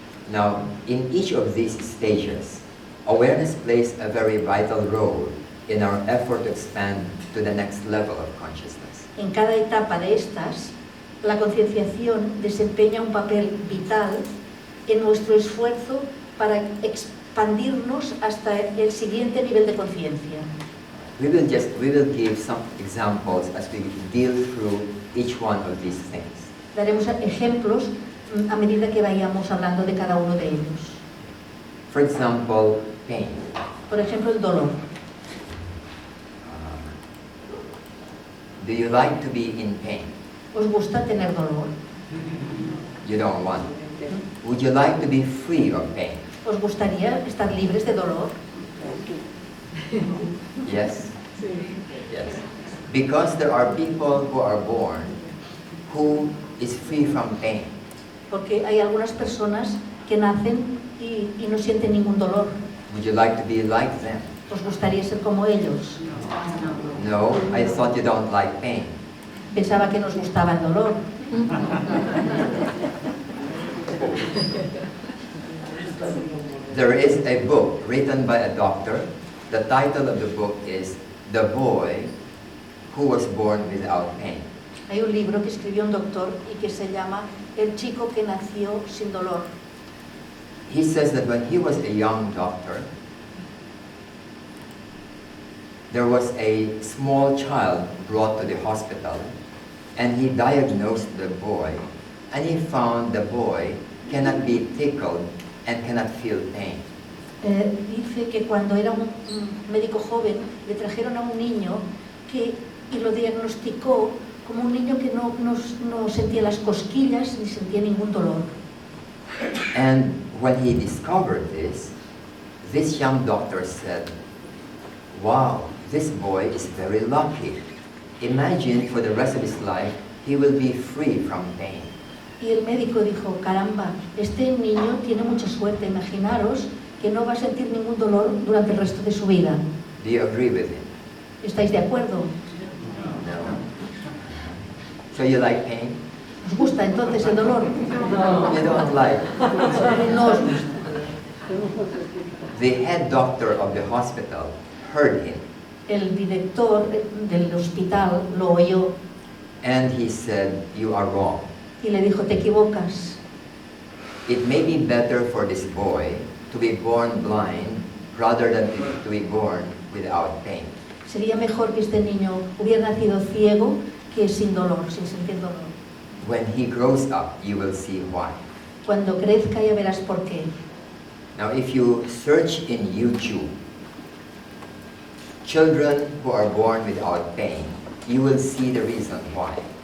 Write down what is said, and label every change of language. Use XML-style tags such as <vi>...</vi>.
<en>Now, in each of these stages, awareness plays a very vital role in our effort to expand to the next level of consciousness.</en> <es>En cada etapa de estas, la concienciación desempeña un papel vital en nuestro esfuerzo para expandirnos hasta el siguiente nivel de conciencia.</es> <en>We will give some examples as we deal through each one of these things.</en> <es>Daremos ejemplos a medida que vayamos hablando de cada uno de ellos.</es> <en>For example, pain.</en> <es>Por ejemplo, el dolor.</es> <en>Do you like to be in pain?</en> <es>¿Os gusta tener dolor?</es> <en>You don't want. Would you like to be free of pain?</en> <es>¿Os gustaría estar libres de dolor?</es> <en>Yes? Yes. Because there are people who are born who is free from pain.</en> <es>Porque hay algunas personas que nacen y no sienten ningún dolor.</es> <en>Would you like to be like them?</en> <es>¿Os gustaría ser como ellos?</es> <en>No, I thought you don't like pain.</en> <es>Pensaba que nos gustaba el dolor.</es> <en>There is a book written by a doctor. The title of the book is The Boy Who Was Born Without Pain.</en> <es>Hay un libro que escribió un doctor y que se llama El chico que nació sin dolor.</es> <en>He says that when he was a young doctor, there was a small child brought to the hospital, and he diagnosed the boy, and he found the boy cannot be tickled and cannot feel pain.</en> <es>Dice que cuando era un médico joven le trajeron a un niño y lo diagnosticó como un niño que no sentía las cosquillas ni sentía ningún dolor.</es> <en>And when he discovered this young doctor said, "Wow, this boy is very lucky. Imagine for the rest of his life he will be free from pain.</en> <es>Y el médico dijo, caramba, este niño tiene mucha suerte, imaginaros que no va a sentir ningún dolor durante el resto de su vida.</es> <en>Do you agree with him?</en> <es>¿Estáis de acuerdo?</es> <en>No. So you like pain?</en> <es>¿Os gusta entonces el dolor?</es> <en>You don't like.</en> <es>No os gusta.</es> <en>The head doctor of the hospital heard him,</en> <es>El director del hospital lo oyó</es> <en>and he said, "You are wrong.</en> <es>y le dijo, te equivocas.</es> <en>It may be better for this boy to be born blind rather than to be born without pain."</en> <es>Sería mejor que este niño hubiera nacido ciego que sin dolor, sin sentir dolor.</es> <en>When he grows up, you will see why.</en> <es>Cuando crezca ya verás por qué.</es> <en>Now, if you search in YouTube, children who are born without pain, you will see the reason why.</en>